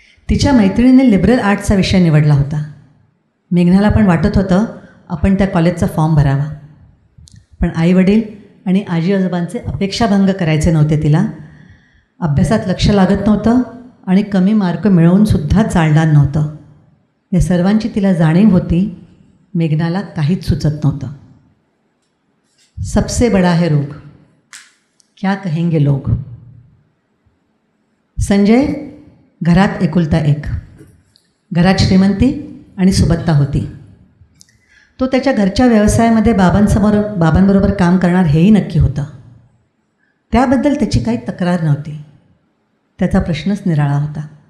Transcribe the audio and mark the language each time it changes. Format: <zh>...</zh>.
<mr>तिच्या मैत्रिणीने लिबरल आर्ट्सचा विषय निवडला होता. मेघनाला पण वाटत होतं आपण त्या कॉलेजचा फॉर्म भरावा, पण आईवडील आणि आजी आजोबांचे अपेक्षाभंग करायचे नव्हते. तिला अभ्यासात लक्ष लागत नव्हतं आणि कमी मार्क मिळवूनसुद्धा चालणार नव्हतं. या सर्वांची तिला जाणीव होती. मेघनाला काहीच सुचत नव्हतं.</mr> <hi>सबसे बडा है रोग, क्या कहेंगे लोग.</hi> <mr>संजय घरात एकुलता एक. घरात श्रीमंती आणि सुबत्ता होती. तो त्याच्या घरच्या व्यवसायामध्ये बाबांबरोबर काम करणार हेही नक्की होतं. त्याबद्दल त्याची काही तक्रार नव्हती. त्याचा प्रश्नच निराळा होता.</mr>